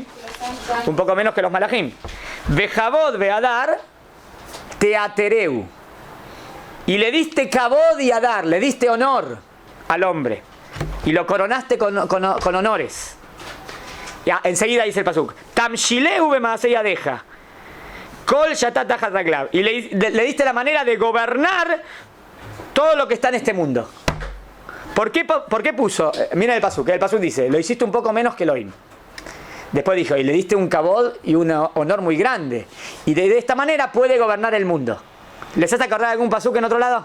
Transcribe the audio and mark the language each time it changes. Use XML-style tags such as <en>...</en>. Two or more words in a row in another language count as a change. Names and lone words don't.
<es>Un poco menos que los malajim.</es> <he>וכבוד והדר תעטרהו.</he> <es>Y le diste kabod y adar, le diste honor al hombre. Y lo coronaste con honores. Ya, enseguida dice el pasuk.</es> <he>תמשילהו במעשי ידיך כל שתה תחת רגליו.</he> <es>Y le diste la manera de gobernar todo lo que está en este mundo. ¿Por qué puso? Mira el pasuk dice, lo hiciste un poco menos que Elohim. Después dijo, y le diste un kabod y un honor muy grande. Y de esta manera puede gobernar el mundo. ¿Les hace acordar algún pasuk en otro lado?</es>